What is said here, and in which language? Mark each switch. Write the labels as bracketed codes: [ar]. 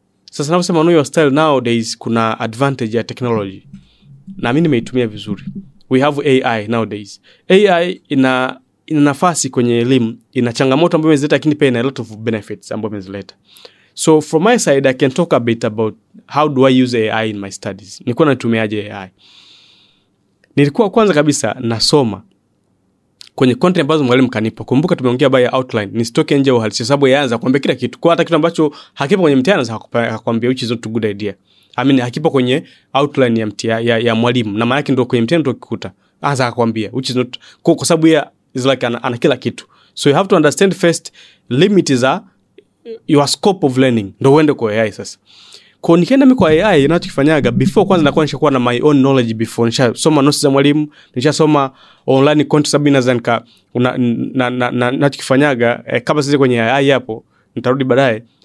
[sw] Sasa naposema [en] know your style, [sw] nowadays kuna advantage ya technology na mimi nimeitumia vizuri. [en] We have AI nowadays. [sw] AI ina nafasi kwenye elimu, ina changamoto ambazo imezileta, lakini pia ina [en] a lot of benefits [sw] ambazo imezileta. [en] So from my side, I can talk a bit about how do I use AI in my studies. [sw] Nilikuwa natumiaje AI? Nilikuwa kwanza kabisa nasoma kwenye content ambazo mwalimu kanipa. Kumbuka tumeongea [en] by outline, [sw] nisitoke nje uhalisia, sababu yaanza kuambia kila kitu. Kwa hata kitu ambacho hakipo kwenye mtihani hakuambia [en] which is not a good idea. I mean [sw] hakipo kwenye outline ya mtihani ya mwalimu, na maana yake ndio kwenye mtihani ndio kikuta. Anza kuambia [en] which is not, [sw] kwa sababu ya [en] is like [sw] ana kila kitu. [en] So you have to understand first limits are your scope of learning, [sw] ndio uende kwa AI sasa. Kwa nikienda mimi kwa AI ninachokifanyaga before, kwanza nakuwa nishakuwa na [en] my own knowledge before. [sw] Nishasoma notes za mwalimu, nishasoma online content sababu nazanka ninachokifanyaga kama sisi kwenye AI hapo nitarudi baadaye.